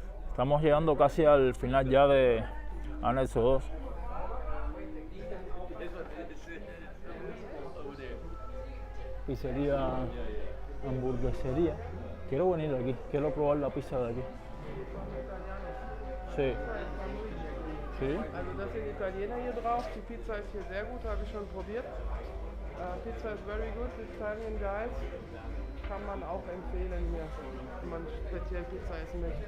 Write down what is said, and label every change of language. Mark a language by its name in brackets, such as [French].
[Spanish] Estamos llegando casi al final ya de Anexo 2. Pizzería, hamburguesería. Quiero venir aquí, quiero probar la pizza de aquí. Sí. Sí. [German] Also das sind Italiener hier drauf. Die Pizza ist hier sehr gut, habe ich schon probiert. [English] Pizza is very good, Italian guys. [German] Kann man auch empfehlen hier, wenn man speziell Pizza essen möchte.